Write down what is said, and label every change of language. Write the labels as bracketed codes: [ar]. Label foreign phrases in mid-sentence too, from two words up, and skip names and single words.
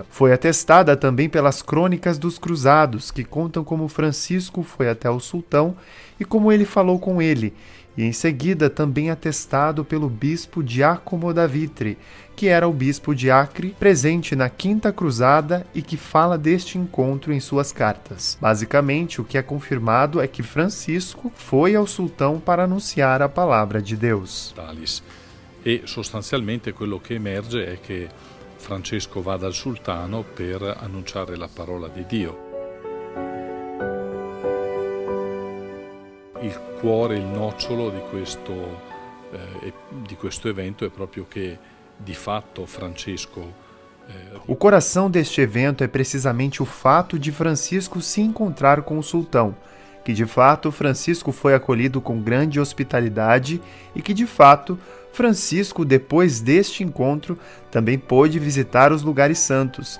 [pt] Foi atestada também pelas crônicas dos cruzados, que contam como Francisco foi até o sultão e como ele falou com ele, e em seguida também atestado pelo bispo Giacomo da Vitre, que era o bispo de Acre, presente na Quinta Cruzada e que fala deste encontro em suas cartas. Basicamente, o que é confirmado é que Francisco foi ao sultão para anunciar a palavra de Deus. [it] E sostanzialmente quello che emerge è che Francesco va dal sultano per annunciare la parola di Dio. Il cuore, il nocciolo di questo evento è proprio che di fatto Francesco. [pt] O coração deste evento é precisamente o fato de Francisco se encontrar com o sultão, que de fato Francisco foi acolhido com grande hospitalidade e que de fato Francisco, depois deste encontro, também pôde visitar os lugares santos.